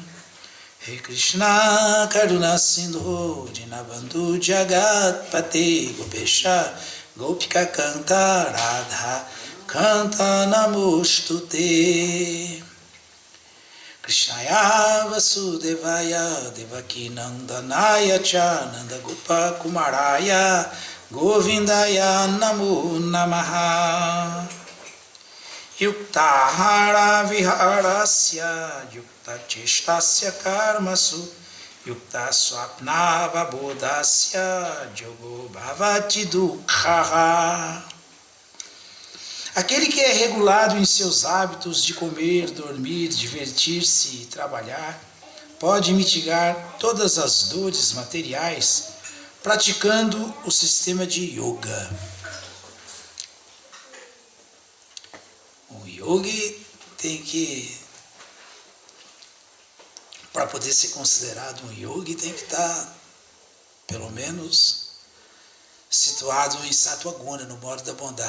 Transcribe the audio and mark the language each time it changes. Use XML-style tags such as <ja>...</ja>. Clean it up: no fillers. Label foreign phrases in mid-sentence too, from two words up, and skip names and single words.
<sa>हे कृष्ण करुणा सिन्धो दीनबन्धो जगत्पते गोपेश गोपिका कान्त राधा कान्त नमोऽस्तु ते कृष्णाय वासुदेवाय देवकी नन्दनाय च नन्द गोप कुमाराय गोविन्दाय नमो नमः युक्ताहार विहारस्य युक्त चेष्टस्य कर्मसु युक्त स्वप्नावबोधस्य योगो भवति दुःखहा.</sa> <pt>Aquele que é regulado em seus hábitos de comer, dormir, divertir-se e trabalhar, pode mitigar todas as dores materiais praticando o sistema de yoga. O yogi tem que, para poder ser considerado um yogi, tem que estar, pelo menos, situado em</pt> <sa>सत्त्व गुण,</sa> <pt>no modo da bondade.</pt>